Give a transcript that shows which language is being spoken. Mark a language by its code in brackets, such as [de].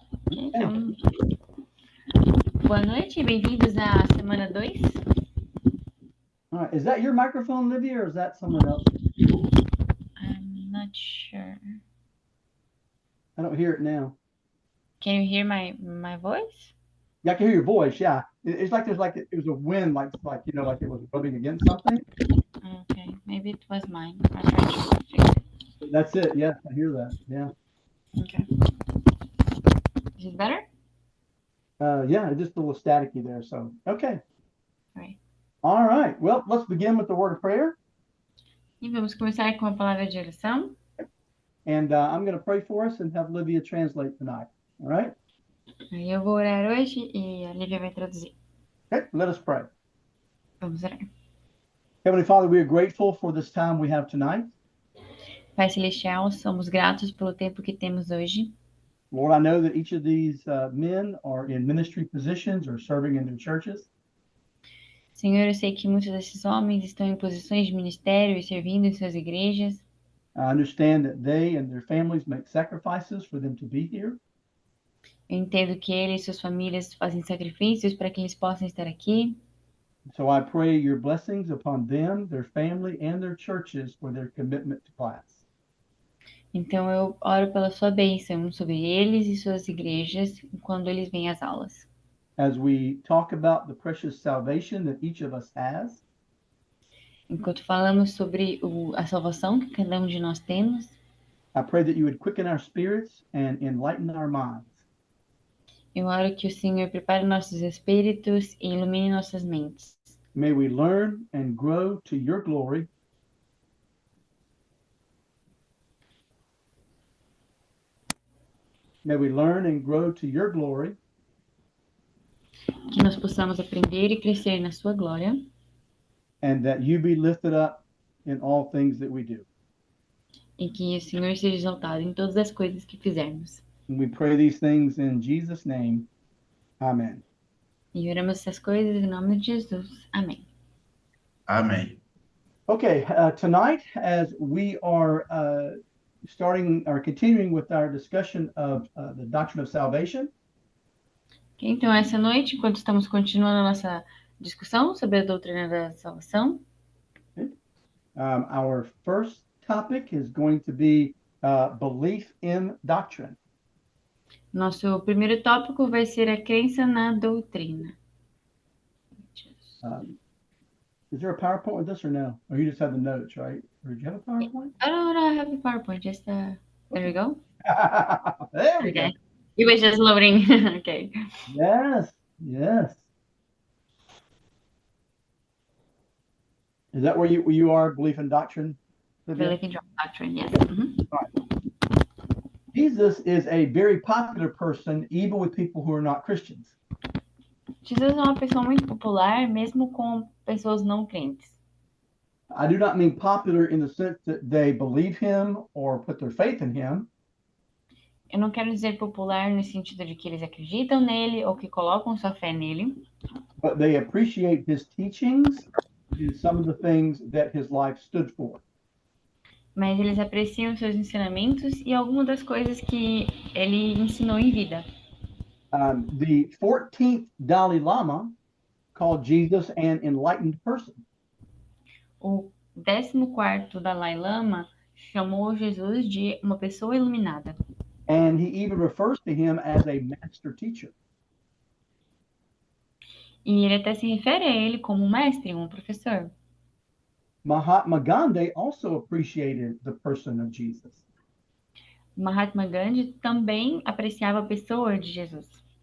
[pt] Então, boa noite e bem-vindos à semana 2. [en] All right. Is that your microphone, Livia, or is that someone else? I'm not sure. I don't hear it now. Can you hear my voice? Yeah, I can hear your voice. Yeah, it's like there's like it was a wind, like like it was rubbing against something. Okay, maybe it was mine. I'll try to fix it. That's it. Yes, I hear that. Yeah. Okay. Is it better? Yeah, it's just a little staticky there. So okay. Right. All right. Well, let's begin with the word of prayer, [pt] E vamos começar com a palavra de oração. [en] and I'm going to pray for us and have Livia translate tonight. All right. [pt] Aí eu vou orar hoje e a Lívia vai traduzir. [en] Okay. Let us pray. [pt] Vamos orar. [en] Heavenly Father, we are grateful for this time we have tonight. [pt] Pai Celestial, somos gratos pelo tempo que temos hoje. [en] Lord, I know that each of these men are in ministry positions or serving in their churches. [pt] Senhor, eu sei que muitos desses homens estão em posições de ministério e servindo em suas igrejas. [en] I understand that they and their families make sacrifices for them to be here. [pt] Eu entendo que ele e suas famílias fazem sacrifícios para que eles possam estar aqui. [en] So I pray your blessings upon them, their family, and their churches for their commitment to class. [pt] Então eu oro pela sua bênção sobre eles e suas igrejas quando eles vêm às aulas. [en] As we talk about the precious salvation that each of us has, [pt] Enquanto falamos sobre a salvação que cada um de nós temos, [en] I pray that you would quicken our spirits and enlighten our minds. [pt] eu oro que o Senhor prepare nossos espíritos e ilumine nossas mentes. [en] May we learn and grow to your glory. May we learn and grow to your glory. [pt] Que nós possamos aprender e crescer na sua glória. [en] And that you be lifted up in all things that we do. [pt] E que o Senhor seja exaltado em todas as coisas que fizermos. [en] And we pray these things in Jesus' name. Amen. [pt] E oramos essas coisas em nome de Jesus. Amém. [en] Amen. Okay, tonight, as we are starting or continuing with our discussion of the doctrine of salvation, [pt] Então, essa noite, enquanto estamos continuando a nossa discussão sobre a doutrina da salvação, [en] our first topic is going to be belief in doctrine. [pt] nosso primeiro tópico vai ser a crença na doutrina. [en] Is there a PowerPoint with this or no? Or you just have the notes, right? Or did you have a PowerPoint? I don't have a PowerPoint, just there we go. There we go. It was just loading. Okay. Yes, yes. Is that where you are, belief in doctrine? Belief in doctrine, yes. Jesus is a very popular person, even with people who are not Christians. [pt] Jesus é uma pessoa muito popular, mesmo com pessoas não crentes. [en] I do not mean popular in the sense that they believe him or put their faith in him. [pt] Eu não quero dizer popular no sentido de que eles acreditam nele ou que colocam sua fé nele. [en] But they appreciate his teachings and some of the things that his life stood for. [pt] Mas eles apreciam seus ensinamentos e algumas das coisas que ele ensinou em vida. [en] The 14th Dalai Lama called Jesus an enlightened person. [pt] O 14º Dalai Lama chamou Jesus de uma pessoa iluminada. [en] And he even refers to him as a master teacher. [pt] E ele até se refere a ele como um mestre, um professor. [en] Mahatma Gandhi also appreciated the person of Jesus. [pt] Mahatma Gandhi também apreciava a pessoa de Jesus.